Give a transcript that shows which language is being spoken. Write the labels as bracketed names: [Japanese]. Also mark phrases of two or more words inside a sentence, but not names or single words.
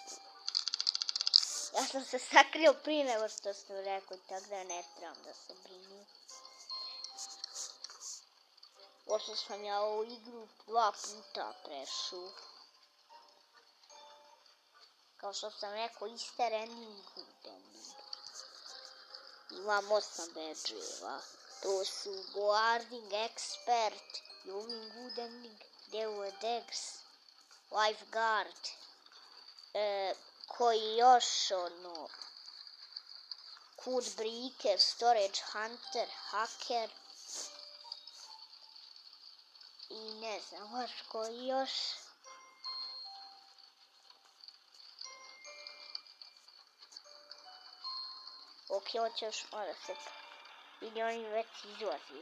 [Bosnian] Ja sam se sakrio prije nego što sam rekao, tako da ne trebam da se brinim. Pošto sam ja ovu igru 2 puta prešao. Kao što sam rekao, easter ending i good ending. Imam 8 badge-eva. To su guarding, expert, loving good ending, deus, lifeguard, koji još code breaker, storage hunter, hacker i ne znam baš koji još. Ok, on će još malo se vidi, oni već izlazi.